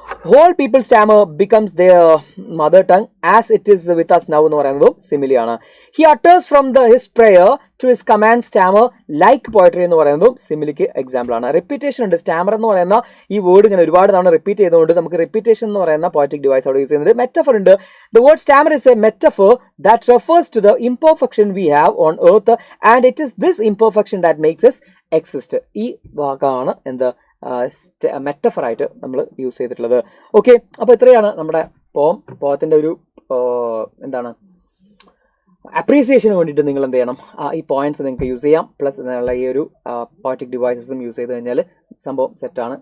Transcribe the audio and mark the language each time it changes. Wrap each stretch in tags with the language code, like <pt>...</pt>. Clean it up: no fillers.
<en>Whole people stammer becomes their mother tongue as it is with us now</en> <ml>എന്ന് പറയുന്നതും സിമിലിയാണ്.</ml> <en>He utters from his prayer to his command stammer like poetry</en> <ml>എന്ന് പറയുന്നതും സിമിലിക്ക് example ആണ്. Repetition ഉണ്ട്. Starmer എന്ന് പറയുന്ന ഈ വേർഡ് ഇങ്ങനെ ഒരുപാട് തവണ റിപ്പീറ്റ് ചെയ്തുകൊണ്ട് നമുക്ക് റിപ്പീറ്റേഷൻ എന്ന് പറയുന്ന പോയറ്റിക് ഡിവൈസ് അവിടെ യൂസ് ചെയ്യുന്നത്. മെറ്റഫർ ഉണ്ട്.</ml> <en>The word stammer is a metaphor that refers to the imperfection we have on earth, and it is this imperfection that makes us exist.</en> <ml>ഈ വാക്കാണ് എന്താ മെറ്റഫറായിട്ട് നമ്മൾ യൂസ് ചെയ്തിട്ടുള്ളത്. ഓക്കെ, അപ്പോൾ ഇത്രയാണ് നമ്മുടെ പോത്തിൻ്റെ ഒരു എന്താണ് അപ്രീസിയേഷന് വേണ്ടിയിട്ട് നിങ്ങൾ എന്ത് ചെയ്യണം, ഈ പോയിന്റ്സ് നിങ്ങൾക്ക് യൂസ് ചെയ്യാം. പ്ലസ് എന്നുള്ള ഈ ഒരു പോയറ്റിക് ഡിവൈസസും യൂസ് ചെയ്ത് കഴിഞ്ഞാൽ സംഭവം സെറ്റാണ്.</ml>